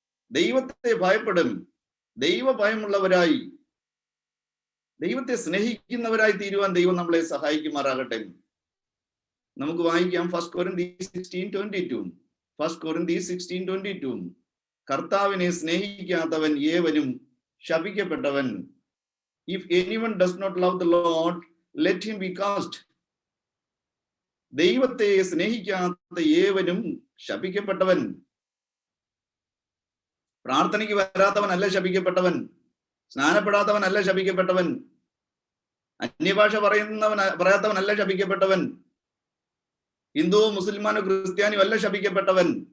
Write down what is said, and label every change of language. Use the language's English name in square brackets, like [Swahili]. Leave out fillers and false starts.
[Malayalam] ദൈവത്തെ ഭയപ്പെടും, ദൈവ ഭയമുള്ളവരായി, ദൈവത്തെ സ്നേഹിക്കുന്നവരായി തീരുവാൻ ദൈവം നമ്മളെ സഹായിക്കുമാറാകട്ടെ. നമുക്ക് വായിക്കാം 1 Corinthians 16:22. 1 Corinthians 16:22. കർത്താവിനെ സ്നേഹിക്കാത്തവൻ ഏവനും ശപിക്കപ്പെട്ടവൻ. [English] If anyone does not love the Lord, let him be cast. [Malayalam] ദൈവത്തെ സ്നേഹിക്കാത്ത ഏവനും ശപിക്കപ്പെട്ടവൻ. പ്രാർത്ഥനയ്ക്ക് വരാത്തവനല്ല ശപിക്കപ്പെട്ടവൻ, സ്നാനപ്പെടാത്തവനല്ല ശപിക്കപ്പെട്ടവൻ, അന്യഭാഷ പറയാത്തവനല്ല ശപിക്കപ്പെട്ടവൻ, ഹിന്ദുവോ മുസ്ലിമാനോ ക്രിസ്ത്യാനിയോ അല്ല ശപിക്കപ്പെട്ടവൻ.